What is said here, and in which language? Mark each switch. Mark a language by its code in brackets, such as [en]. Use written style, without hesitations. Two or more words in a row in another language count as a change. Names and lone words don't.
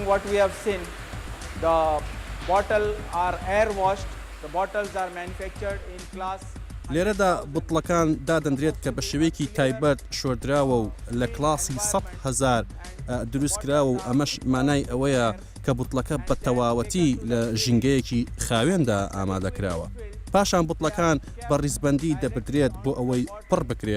[en] What we have seen, the bottle are air washed. The bottles are manufactured in class. [ckb] لێرەدا بوتڵەکان دادەندرێت کە بە شێوەیەکی تایبەت شۆردراوە و لە کلاسی 100,000 دروستکراوە و ئەمەش مانای ئەوەیە کە بوتڵەکە بە تەواوەتی لە ژینگەیەکی خاوێندا ئامادەکراوە. پاشان بوتڵەکان بە ڕیزبەندی دەبدرێت بۆ ئەوەی پڕ بکرێت.